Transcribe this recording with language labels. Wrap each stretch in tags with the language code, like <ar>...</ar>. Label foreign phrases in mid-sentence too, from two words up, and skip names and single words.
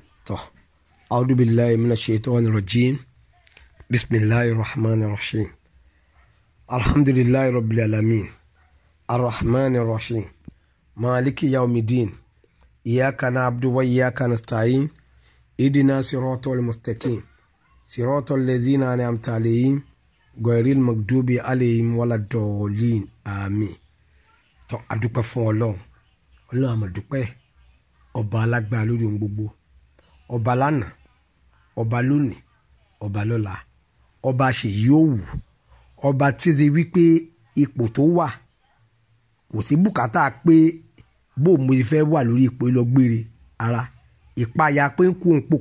<ar>أعوذ بالله من الشيطان الرجيم بسم الله الرحمن الرحيم الحمد لله رب العالمين الرحمن الرحيم مالك يوم الدين إياك نعبد وإياك نستعين اهدنا صراط المستقيم صراط الذين أنعمت عليهم غير المغضوب عليهم ولا الضالين آمين.</ar> <yo>tó adúpẹ́ fún Ọlọ́run àmọ́ dúpẹ́ ọba alágbára lórí ohun gbogbo, ọba lánàá, ọba lónìí, ọba lọ́la, ọba ṣèyí òwú, ọba tí ṣe wípé ipò tó wà kò sí bùkátà pé bó mo fẹ́ wà lórí ipò ìlọgbére ara ìpayà pé ń kú òun pò</yo>